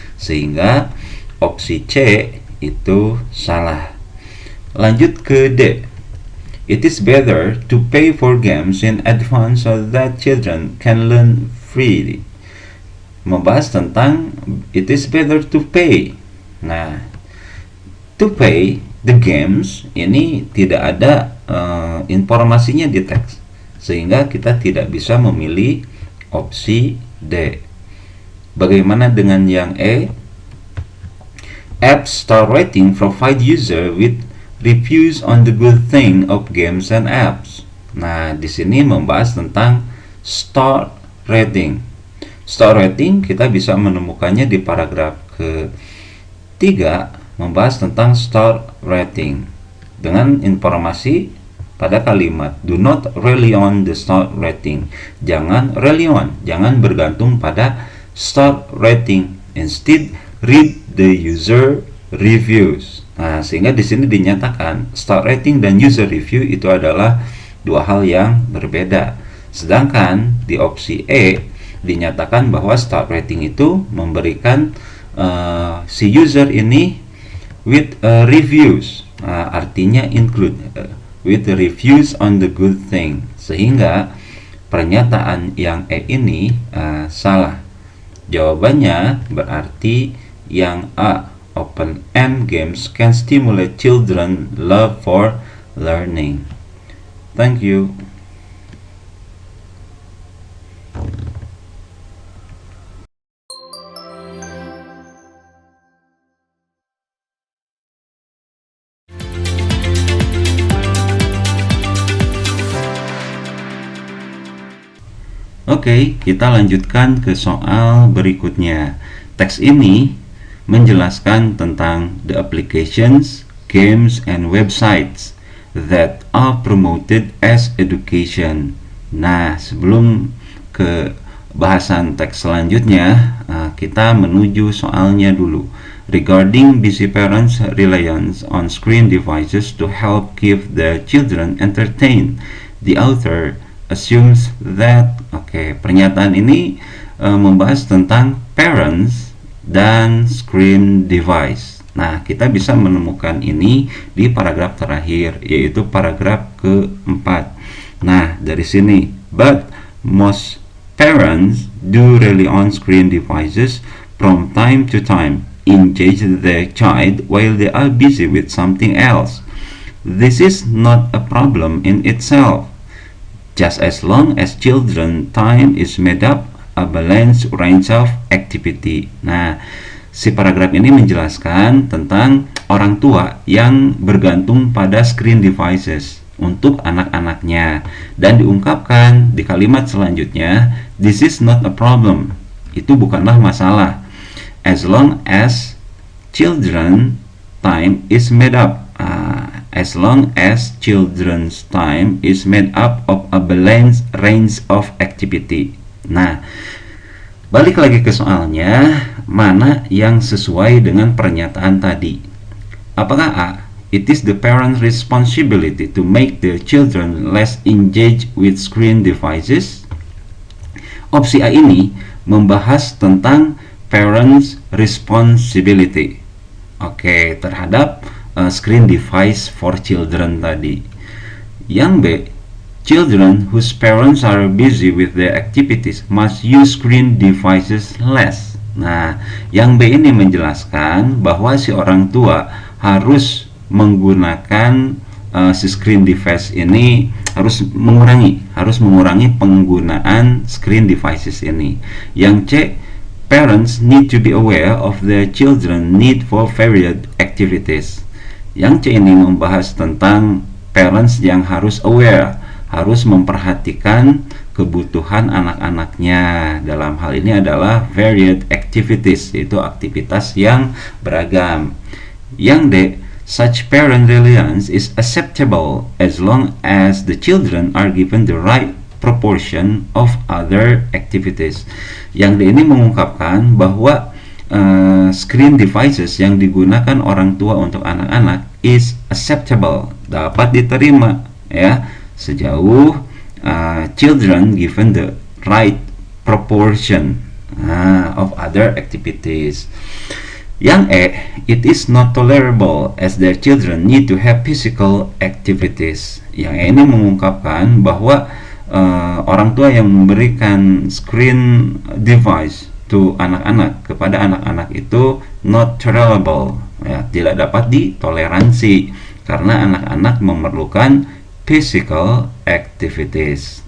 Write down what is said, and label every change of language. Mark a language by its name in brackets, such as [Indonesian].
[Indonesian] Sehingga opsi C itu salah. Lanjut ke D. [English] It is better to pay for games in advance so that children can learn freely. [Indonesian] Membahas tentang [English] it is better to pay. [Indonesian] Nah, [English] to pay the games [Indonesian] ini tidak ada informasinya di teks, sehingga kita tidak bisa memilih opsi D. Bagaimana dengan yang E? [English] App star rating provide user with reviews on the good thing of games and apps. [Indonesian] Nah, di sini membahas tentang star rating. Star rating kita bisa menemukannya di paragraf ketiga, membahas tentang star rating dengan informasi pada kalimat [English] do not rely on the star rating. [Indonesian] Jangan rely on, jangan bergantung pada star rating. [English] Instead, read the user reviews. [Indonesian] Nah, sehingga di sini dinyatakan star rating dan user review itu adalah dua hal yang berbeda. Sedangkan di opsi E dinyatakan bahwa star rating itu memberikan si user ini [English] with reviews. [Indonesian] Artinya [English] include with reviews on the good thing. [Indonesian] Sehingga pernyataan yang E ini salah. Jawabannya berarti yang A. [English] Open-end games can stimulate children love for learning. Thank you. [Indonesian] Oke, kita lanjutkan ke soal berikutnya. Teks ini menjelaskan tentang [English] the applications, games, and websites that are promoted as education. [Indonesian] Nah, sebelum ke bahasan teks selanjutnya, kita menuju soalnya dulu. [English] Regarding busy parents' reliance on screen devices to help keep the children entertained, the author assumes that [Indonesian] pernyataan ini membahas tentang [English] parents dan screen device. [Indonesian] Nah, kita bisa menemukan ini di paragraf terakhir, yaitu paragraf keempat. Nah, dari sini, [English] but most parents do rely on screen devices from time to time, engage their child while they are busy with something else. This is not a problem in itself, just as long as children time is made up a balanced range of activity. Nah, [Indonesian] Si paragraf ini menjelaskan tentang orang tua yang bergantung pada screen devices untuk anak-anaknya, dan diungkapkan di kalimat selanjutnya, [English] this is not a problem. [Indonesian] Itu bukanlah masalah. [English] As long as children time is made up. As long as children's time is made up of a balanced range of activity. [Indonesian] Nah, balik lagi ke soalnya, mana yang sesuai dengan pernyataan tadi? Apakah A? [English] It is the parent's responsibility to make the children less engaged with screen devices. [Indonesian] Opsi A ini membahas tentang parents' responsibility. Oke, terhadap screen device [English] for children [Indonesian] tadi. Yang B, [English] children whose parents are busy with their activities must use screen devices less. [Indonesian] Nah, yang B ini menjelaskan bahwa si orang tua harus menggunakan si screen device ini, harus mengurangi penggunaan screen devices ini. Yang C, [English] parents need to be aware of their children need for varied activities. [Indonesian] Yang C ini membahas tentang parents yang harus aware, harus memperhatikan kebutuhan anak-anaknya. Dalam hal ini adalah varied activities, yaitu aktivitas yang beragam. Yang D, [English] such parent reliance is acceptable as long as the children are given the right proportion of other activities. [Indonesian] Yang D ini mengungkapkan bahwa screen devices yang digunakan orang tua untuk anak-anak [English] is acceptable, [Indonesian] dapat diterima ya, sejauh [English] children given the right proportion of other activities. [Indonesian] Yang E, [English] it is not tolerable as their children need to have physical activities. [Indonesian] Yang E ini mengungkapkan bahwa orang tua yang memberikan screen device to anak-anak, kepada anak-anak itu [English] not tolerable, [Indonesian] ya, tidak dapat ditoleransi karena anak-anak memerlukan physical activities.